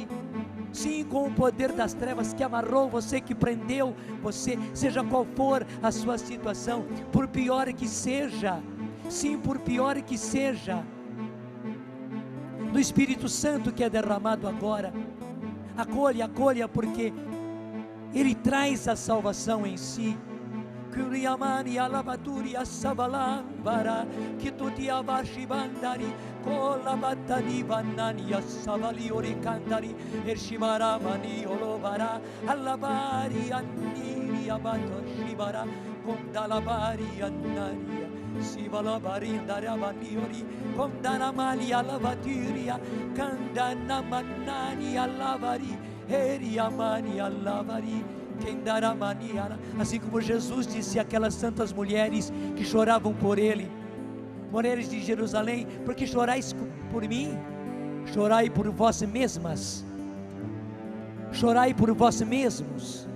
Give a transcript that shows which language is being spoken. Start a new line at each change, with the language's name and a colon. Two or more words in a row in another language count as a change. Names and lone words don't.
Portuguese: Sim, com o poder das trevas que amarrou você, que prendeu você, seja qual for a sua situação, por pior que seja. Sim, por pior que seja, do Espírito Santo que é derramado agora, acolha, porque Ele traz a salvação em si. Kuriamani alabaturi asavalambara kituti abashi bandari kola batani banani asavali orikandari ershibara mani olobara alabari anniri abato shibara kondalabari annari Sivala barindara baniori kondana mali alavatiria kandana manani alavari eriamani alavari. Assim como Jesus disse àquelas santas mulheres que choravam por Ele, mulheres de Jerusalém, porque chorais por mim? Chorai por vós mesmas, chorai por vós mesmos.